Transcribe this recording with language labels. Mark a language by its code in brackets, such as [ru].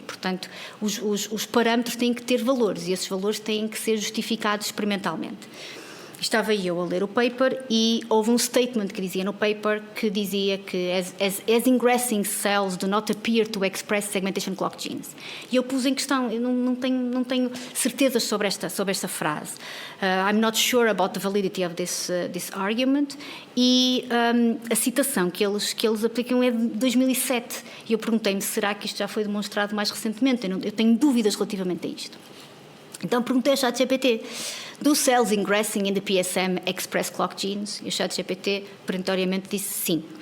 [pt] Portanto, os parâmetros têm que ter valores, e esses valores têm que ser justificados experimentalmente. Estava eu a ler o paper e houve um statement que dizia no paper que dizia que as [en] ingressing cells do not appear to express segmentation clock genes. [pt] E eu pus em questão, eu não tenho certezas sobre esta frase. [en] I'm not sure about the validity of this argument. [pt] E a citação que eles aplicam é de 2007. E eu perguntei-me, será que isto já foi demonstrado mais recentemente? Eu tenho dúvidas relativamente a isto. Então perguntei ao [en] ChatGPT, do cells ingressing in the PSM express clock genes? [pt] E o ChatGPT perentoriamente disse sim.